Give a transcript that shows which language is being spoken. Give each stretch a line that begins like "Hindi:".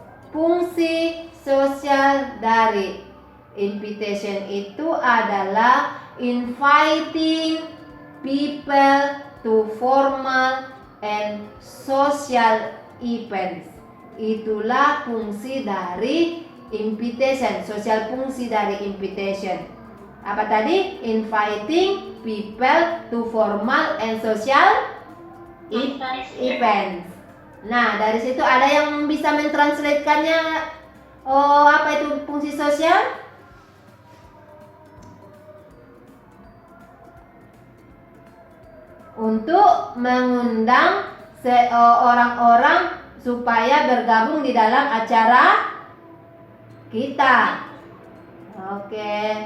Indonesian: Fungsi sosial dari invitation itu adalah
English: inviting people to formal and social events.
Indonesian: Itulah fungsi dari invitation, sosial fungsi dari invitation. Apa tadi?
English: Inviting people to formal and social events.
Indonesian: Nah, dari situ ada yang bisa mentranslatekannya. Oh, apa itu fungsi sosial? Untuk mengundang orang-orang supaya bergabung di dalam acara kita. Oke.